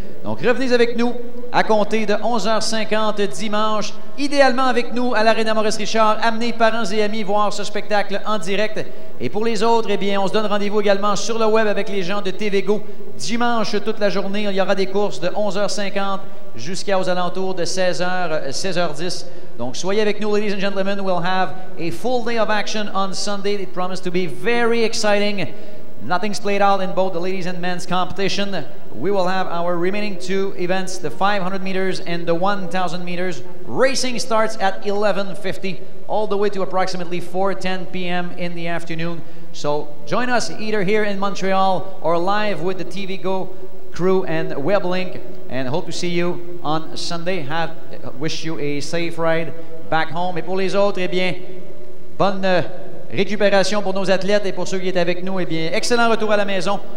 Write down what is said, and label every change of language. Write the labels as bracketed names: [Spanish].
[French] Donc, revenez avec nous à compter de 11h50 dimanche, idéalement avec nous à l'Arena Maurice-Richard. Amenez parents et amis voir ce spectacle en direct. Et pour les autres, eh bien, on se donne rendez-vous également sur le web avec les gens de TVGO. Dimanche, toute la journée, il y aura des courses de 11h50 jusqu'aux alentours de 16h, 16h10. Donc, soyez avec nous, [English] ladies and gentlemen. We'll have a full day of action on Sunday. It promises to be very exciting. Nothing's played out in both the ladies and men's competition. We will have our remaining 2 events, the 500 meters and the 1,000 meters. Racing starts at 11:50 all the way to approximately 4:10 p.m. in the afternoon. So join us either here in Montreal or live with the TVGO crew and WebLink, and hope to see you on Sunday. Wish you a safe ride back home. [French] Et pour les autres, eh bien, bonne récupération pour nos athlètes, et pour ceux qui étaient avec nous, eh bien, excellent retour à la maison.